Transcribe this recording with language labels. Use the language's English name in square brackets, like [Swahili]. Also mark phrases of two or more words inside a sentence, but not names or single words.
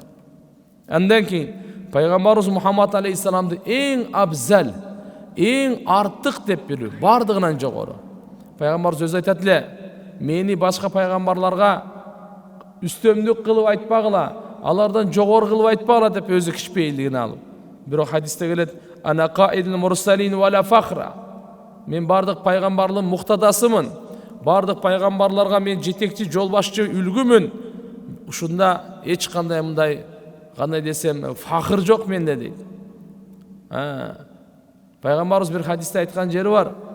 [Kyrgyz] Андан кийин пайгамбарыбыз Мухаммад алейхиссаламды эң абзал, эң артык деп билүү, бардыгынан жогору. Пайгамбарыбыз өзү айтат эле: "Мени башка пайгамбарларга үстөмдүк кылып айтпагыла, алардан жогору кылып айтпагыла" деп өзү кичпейлигин алып. Бирок хадисте келет: [Arabic] "أنا قائد المرسلين ولا فخر." [Kyrgyz] Мен бардык пайгамбарлардын муктадасымын. Бардык пайгамбарларга мен жетекчи, жолбашчы, үлгүмүн. Ушунда эч кандай мындай, кандай десем, фахыр жок менде дейт. Пайгамбарыбыз бир хадисте айткан жери бар.